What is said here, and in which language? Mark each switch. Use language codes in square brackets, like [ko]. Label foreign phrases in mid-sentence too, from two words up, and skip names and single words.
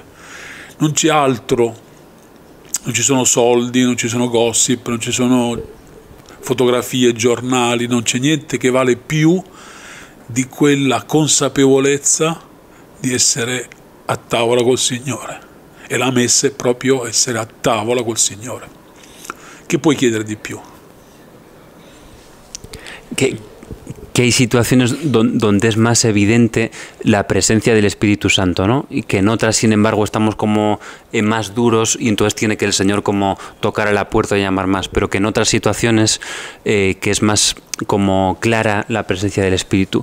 [it] Non c'è altro, non ci sono soldi, non ci sono gossip, non ci sono fotografie, giornali, non c'è niente che vale più di quella consapevolezza di essere a tavola col Signore. E la messa è proprio essere a tavola col Signore. Che puoi chiedere di più? [es] Que hay situaciones donde es más evidente la presencia del Espíritu Santo, ¿no? Y que en otras, sin embargo, estamos como más duros y entonces tiene que el Señor como tocar a la puerta y llamar más, pero que en otras situaciones que es más como clara la presencia del Espíritu.